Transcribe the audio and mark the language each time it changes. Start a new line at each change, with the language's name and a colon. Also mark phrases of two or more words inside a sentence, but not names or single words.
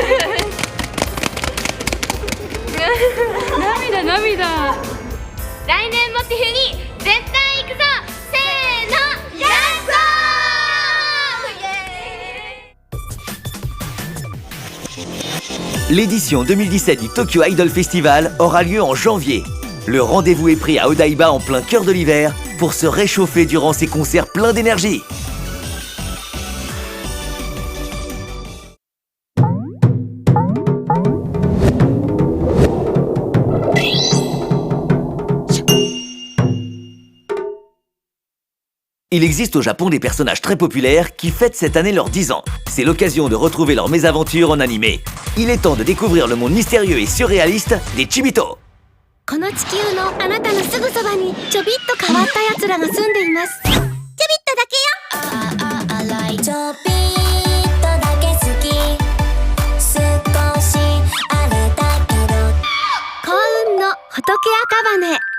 Japanese: 涙涙。来年もっていうに絶対行くぞ。せーの、やっ
French: L'édition 2017 du Tokyo Idol Festival aura lieu en janvier. Le rendez-vous est pris à Odaiba en plein cœur de l'hiver pour se réchauffer durant ces concerts pleins d'énergie. Il existe au Japon des personnages très populaires qui fêtent cette année leurs 10 ans. C'est l'occasion de retrouver leurs mésaventures en animé. Il est temps de découvrir le monde mystérieux et surréaliste des Chibito.
Japanese: この地球のあなたのすぐそばにちょびっと変わったやつらが住んでいます。ちょびっとだけよ。ちょびっとだけ好き。少しあれだけど。幸運の仏赤羽。